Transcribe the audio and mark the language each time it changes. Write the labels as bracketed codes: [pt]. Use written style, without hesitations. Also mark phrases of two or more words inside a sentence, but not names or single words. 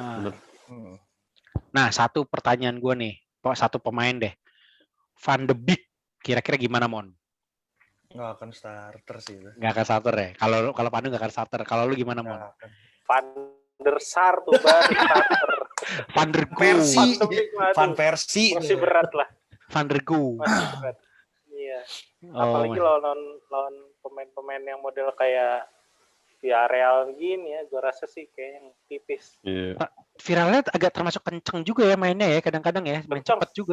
[id] Nah, satu pertanyaan gue nih, satu pemain deh, Van de Beek, kira-kira gimana, Mon? Nggak akan starter sih. Nggak akan starter ya? Kalau Pandu nggak akan starter. Kalau lu gimana, Mon? Van der Sar tuh baru starter. Van der Gu. Van Persie. Masih berat lah. Van der Gu. Masih berat. Iya. Apalagi lawan pemain-pemain yang model kayak Villarreal gini ya, gue rasa sih kayaknya tipis. Iya. Villarreal agak termasuk kenceng juga ya mainnya ya, kadang-kadang ya, main cepat juga.